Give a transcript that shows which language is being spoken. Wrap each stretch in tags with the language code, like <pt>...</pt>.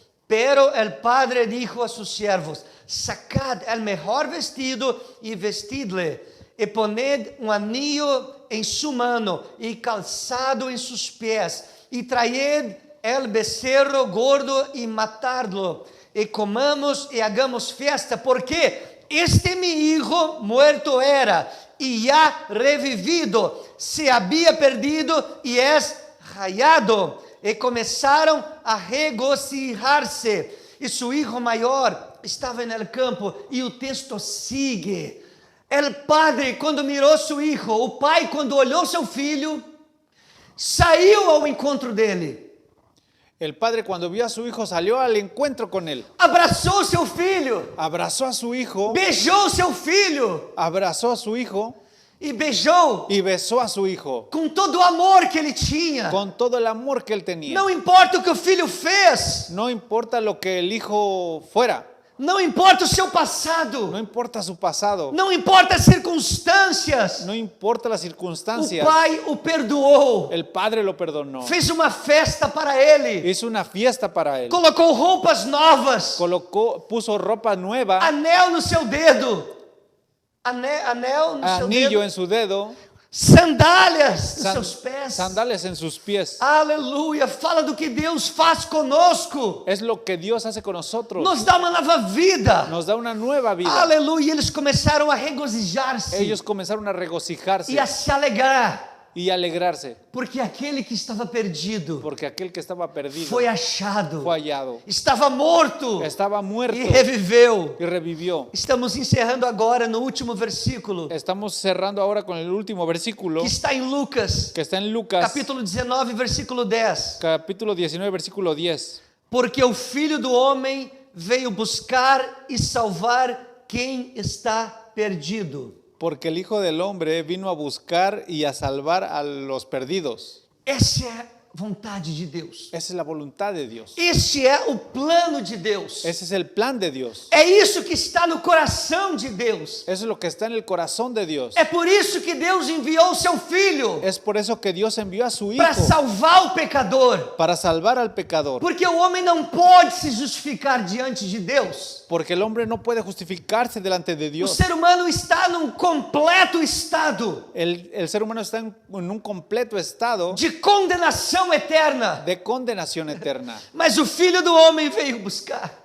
<es>Pero el padre dijo a sus siervos: Sacad el mejor vestido y vestidle, y poned un anillo en su mano y calzado en sus pies, y traed el becerro gordo y matadlo, y comamos y hagamos fiesta, porque este mi hijo muerto era, y ya revivido, se había perdido y es hallado.</es> <pt>E começaram a regocijar-se. E seu</pt> <es>hijo</es> <pt>maior estava no campo. E o texto</pt> <es>sigue. El padre,</es> <pt>quando mirou seu</pt> <es>hijo,</es> <pt>o pai, quando olhou seu filho, saiu ao encontro dele.</pt> <es>El padre, cuando vio a su hijo, salió al encuentro con él.</es> <pt>Abraçou seu filho.</pt> <es>Abrazó a su hijo.</es> <pt>Beijou seu filho.</pt> <es>Abrazó a su hijo.</es> <pt>E beijou</pt> <es>Y besó a su hijo.</es> <pt>com todo o amor que ele tinha.</pt> <es>Con todo el amor que él tenía.</es> <pt>Não importa o que o filho fez.</pt> <es>No importa lo que el hijo fuera.</es> <pt>Não importa o seu passado.</pt> <es>No importa su pasado.</es> <pt>Não importa as circunstâncias.</pt> <es>No importa las</es> <pt>O</pt> <es>circunstancias.</es> <pt>pai o perdoou.</pt> <es>El padre lo perdonó.</es> <pt>Fez uma festa para ele.</pt> <es>Hizo una fiesta para él.</es> <pt>Colocou roupas novas.</pt> <es>Puso ropa nueva.</es> <pt>Anel no seu dedo. Anel no seu</pt> <es>Anillo</es> <pt>dedo.</pt> <es>en su dedo.</es> <pt>Sandálias nos seus pés.</pt> <es>Sandalias en sus pies.</es> <pt>Aleluia. Fala do que Deus faz conosco.</pt> <es>Es lo que Dios hace con nosotros.</es> <pt>Nos dá uma nova vida.</pt> <es>Nos da una nueva vida.</es> <pt>Aleluia. Eles começaram a regozijar-se</pt> <es>Ellos comenzaron a regocijarse</es> <pt>e a se alegrar.</pt> <es>y alegrarse,</es> <pt>Porque aquele que estava perdido</pt> <es>porque aquel que estaba perdido</es> <pt>foi achado.</pt> <es>fue hallado.</es> <pt>Estava morto</pt> <es>Estaba muerto</es> <pt>e reviveu.</pt> <es>y revivió.</es> <pt>Estamos encerrando agora no último versículo,</pt> <es>Estamos cerrando ahora con el último versículo</es> <pt>que está em Lucas,</pt> <es>que está en Lucas,</es> <pt>capítulo 19, versículo 10.</pt> <es>capítulo 19, versículo 10.</es> <pt>Porque o Filho do Homem veio buscar e salvar quem está perdido.</pt> <es>Porque el Hijo del Hombre vino a buscar y a salvar a los perdidos.</es> <pt>Esse é vontade de Deus.</pt> <es>Esa es la voluntad de Dios.</es> <pt>Este é o plano de Deus.</pt> <es>Ese es el plan de Dios.</es> <pt>É isso que está no coração de Deus.</pt> <es>Eso es lo que está en el corazón de Dios.</es> <pt>É por isso que Deus enviou o seu Filho</pt> <es>Es por eso que Dios envió a su</es> <pt>para</pt> <es>Hijo</es> <pt>salvar o pecador.</pt> <es>para salvar al pecador.</es> <pt>Porque o homem não pode se justificar diante de Deus.</pt> <es>Porque el hombre no puede justificarse delante de</es> <pt>O</pt> <es>Dios.</es> <pt>ser humano está num completo estado</pt> <es>El ser humano está en un completo estado</es> <pt>de condenação eterna.</pt> <es>de condenación eterna.</es> <pt>Mas o Filho do Homem veio buscar</pt>